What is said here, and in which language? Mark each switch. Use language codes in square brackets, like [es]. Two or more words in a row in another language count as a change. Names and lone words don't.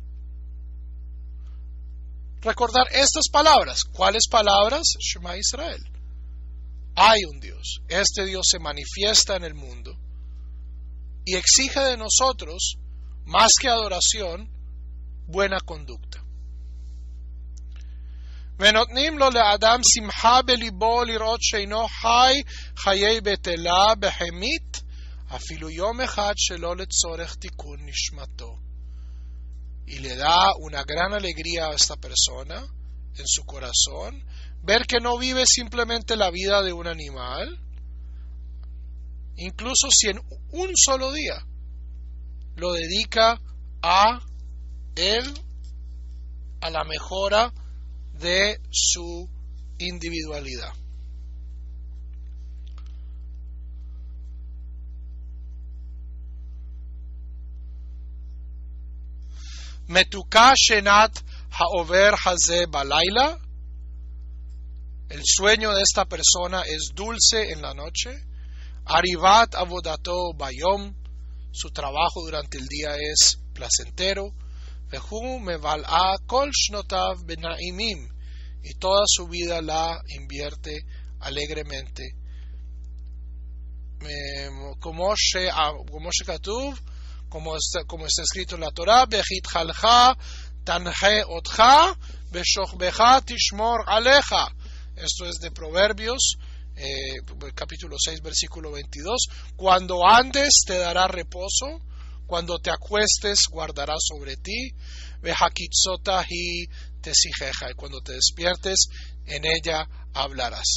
[es] Recordar estas palabras. ¿Cuáles palabras? [he] שמע ישראל. [es] Hay un Dios. Este Dios se manifiesta en el mundo y exige de nosotros, más que adoración, buena conducta. [he] ונותנים לו לאדם שמחה בליבו לראות שאינו חי חיי בטלה בהמית אפילו יום אחד שלא לצורך תיקון נשמתו. [es] Y le da una gran alegría a esta persona en su corazón ver que no vive simplemente la vida de un animal, incluso si en un solo día lo dedica a él, a la mejora de su individualidad. [he] מתוקה שנת העובר הזה בלילה. [es] El sueño de esta persona es dulce en la noche. [he] עריבת עבודתו ביום. [es] Su trabajo durante el día es placentero. [he] והוא מבלה כל שנותיו בנעימים. [es] Y toda su vida la invierte alegremente. Como está escrito en la Torah, [he] בהתהלכך תנחה אותך בשכבך תשמור עליך. [es] Esto es de Proverbios, capítulo 6, versículo 22. Cuando andes te dará reposo, cuando te acuestes guardará sobre ti, [he] והקיצות היא תשיחך, [es] y cuando te despiertes en ella hablarás.